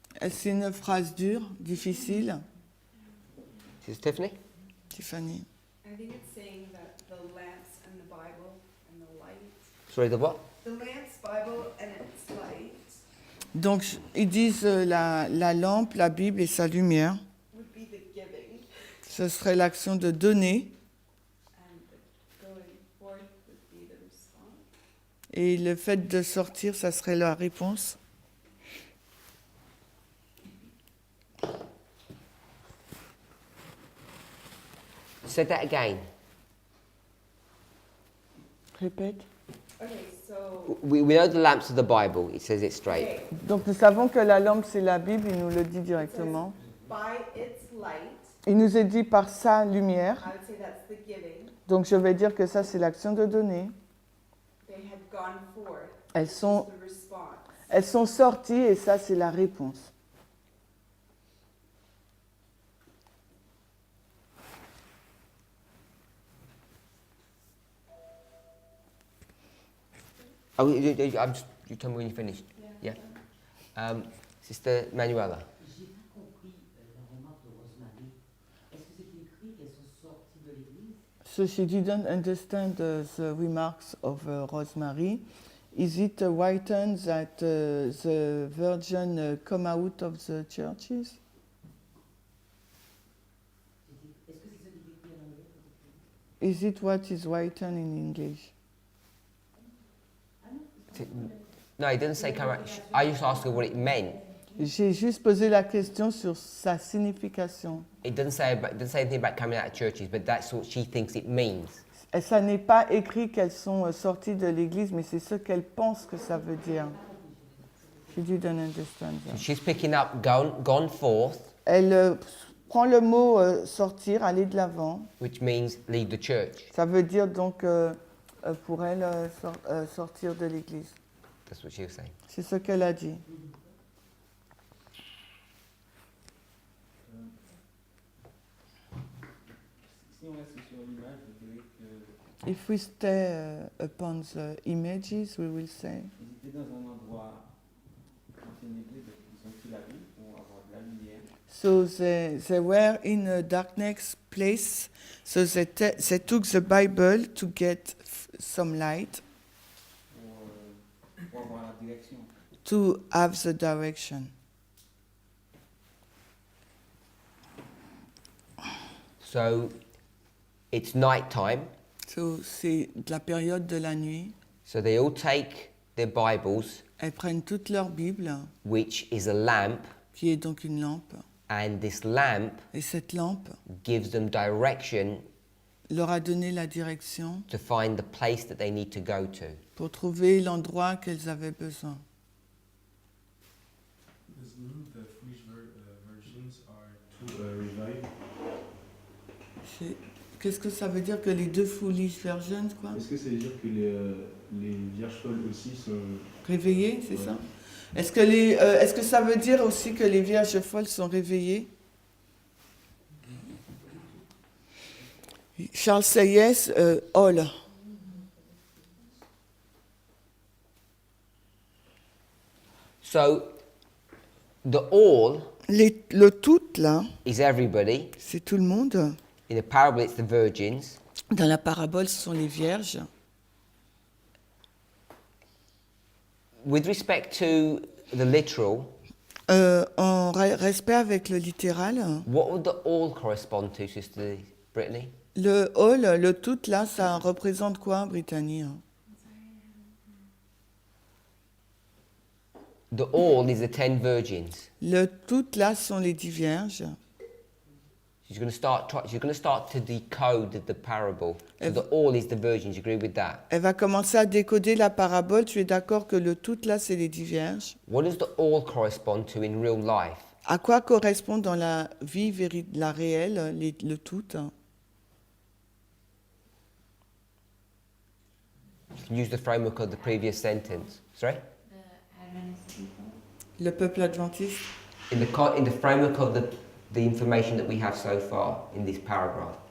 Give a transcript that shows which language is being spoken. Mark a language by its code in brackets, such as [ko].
[fr] C'est une phrase dure, difficile, [en] Is this Tiffany? Tiffany. I think it's saying that the lamps and the Bible and the light, Sorry, the what? the lamps, Bible and its light [fr] Donc, ils disent la lampe, la Bible et sa lumière. [en] would be the giving, [fr] Ce serait l'action de donner, [en] and the going forth would be the response. [fr] et le fait de sortir, ça serait la réponse. [en] Say that again. [fr] Répète. [en] Okay, so We know the lamps of the Bible. It says it straight. okay, [fr] Donc, nous savons que la lampe, c'est la Bible, il nous le dit directement. [en] by its light, [fr] Il nous est dit par sa lumière. [en] I would say that's the giving. [fr] Donc, je vais dire que ça, c'est l'action de donner. [en] They had gone forth. [fr] Elles sont, [en] The response. [fr] elles sont sorties et ça, c'est la réponse. [en] Oh, you tell me when you finished. Yeah. Sister Manuela. [fr] J'ai pas compris la remarque de Rosemary. Est-ce que c'est écrit qu'elles sont sorties de l'église? [en] So she didn't understand the remarks of Rosemary. Is it written that the virgin come out of the churches? [fr] Est-ce que c'est ça qui est écrit en anglais? [en] Is it what is written in English? No, he didn't say come out. I just asked her what it meant. [fr] J'ai juste posé la question sur sa signification. [en] It doesn't say anything about coming out of churches, but that's what she thinks it means. [fr] Et ça n'est pas écrit qu'elles sont sorties de l'église, mais c'est ce qu'elle pense que ça veut dire. [en] She didn't understand So that. she's picking up gone forth, [fr] Elle prend le mot sortir, aller de l'avant. [en] which means leave the church. [fr] Ça veut dire donc pour elle sortir de l'église. [en] That's what she was saying. [fr] C'est ce qu'elle a dit. Si on reste sur l'image, je dirais que [en] If we stay upon the images, we will say. [fr] ils étaient dans un endroit, une église, ils ont pris la Bible pour avoir de la lumière. [en] So they were in a darkness place, so they took the Bible to get some light, [fr] Pour avoir la direction. [en] to have the direction. So it's night time. [fr] So c'est de la période de la nuit. [en] So they all take their Bibles, [fr] Elles prennent toute leur Bible, [en] which is a lamp, [fr] qui est donc une lampe, [en] and this lamp [fr] et cette lampe [en] gives them direction [fr] leur a donné la direction [en] to find the place that they need to go to. [fr] pour trouver l'endroit qu'elles avaient besoin. [en] Does it mean the foolish virgins are to revive? [fr] Qu'est-ce que ça veut dire que les deux [en] foolish virgins, [fr] quoi? Est-ce que ça veut dire que les vierges folles aussi sont... Réveillées, c'est Ouais. ça? Est-ce que ça veut dire aussi que les vierges folles sont réveillées? [en] Charles say yes, all. So the all [fr] Le tout, là, [en] is everybody. [fr] c'est tout le monde. [en] In the parable, it's the virgins. [fr] Dans la parabole, ce sont les vierges. [en] With respect to the literal, [fr] En respect avec le littéral, [en] what would the all correspond to, Sister Brittany? [fr] le all, le tout, là, ça représente quoi, Brittany? [en] The all is the 10 virgins. [fr] Le tout, là, sont les 10 vierges. [en] She's going to start to decode the parable. So the all is the virgins. You agree with that? [fr] Elle va commencer à décoder la parabole. Tu es d'accord que le tout là, c'est les 10 vierges? [en] What does the all correspond to in real life? [fr] À quoi correspond dans la vie la réelle, le tout? [en] Use the framework of the previous sentence. Sorry? The Adventist people. [fr] Le peuple adventiste. [en] In the framework of the information that we have so far in this paragraph.